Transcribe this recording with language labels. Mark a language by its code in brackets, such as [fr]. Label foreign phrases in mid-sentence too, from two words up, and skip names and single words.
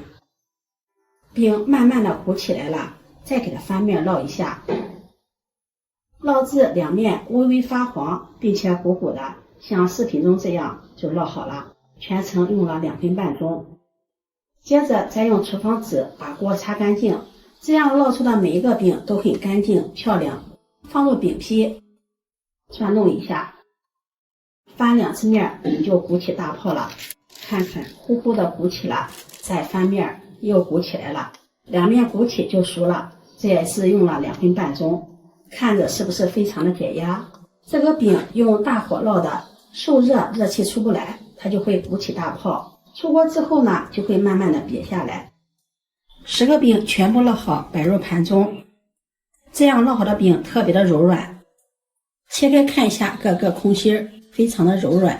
[zh] 餅慢慢的鼓起來了，再給它翻面烙一下，烙至兩面微微發黃，並且鼓鼓的，像視頻中這樣就烙好了。全程用了2分半鐘。接着再用廚房紙把鍋擦乾淨，這樣烙出的每一個餅都很乾淨漂亮。放入餅坯，轉動一下，翻2次面，餅就鼓起大泡了。看看呼呼的鼓起了，再翻面又鼓起來了，2面鼓起就熟了。這也是用了2分半鐘，看着是不是非常的解壓？這個餅用大火烙的，受熱熱氣出不來，它就會鼓起大泡。出鍋之後呢，就會慢慢的瘪下來。10個餅全部烙好，擺入盤中。這樣烙好的餅特別的柔軟，切開看一下，個個空心，非常的柔軟。